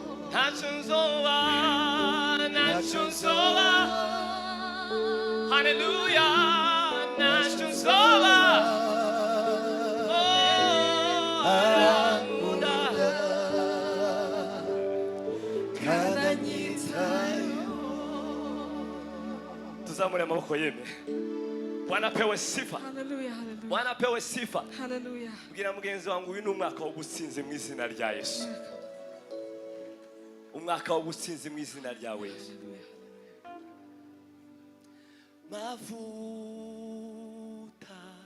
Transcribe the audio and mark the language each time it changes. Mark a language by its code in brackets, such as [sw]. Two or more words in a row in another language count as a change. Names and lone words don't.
[rn] Ntacyo nzoba, ntacyo nzoba, haleluya, ntacyo nzoba, oh, arankunda, kandi anyitayeho. Tuzamure amaboko yemwe. [sw] Bwana apewe sifa. Haleluya, haleluya. Bwana apewe sifa. Haleluya. [rn] Bwira mugenzi wangu, uyu ni umwaka w'ubutsinzi mu izina rya Yesu. Umwaka w'ubutsinzi mu izina rya Yesu. Mavuta.